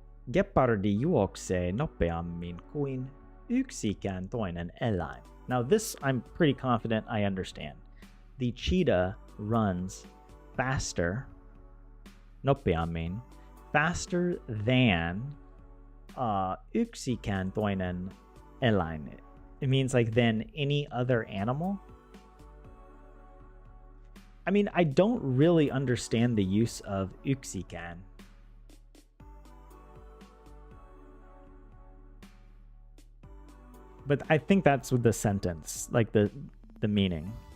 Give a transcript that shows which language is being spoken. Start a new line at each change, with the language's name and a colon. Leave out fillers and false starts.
Finnish: Gepardi juoksee nopeammin kuin yksikään toinen eläin.
English: Now this, I'm pretty confident I understand. The cheetah runs faster, nopeammin, faster than
Finnish: yksikään toinen eläin.
English: It means like than any other animal. I mean, I don't really understand the use of yksikään. But I think that's with the sentence, like the meaning.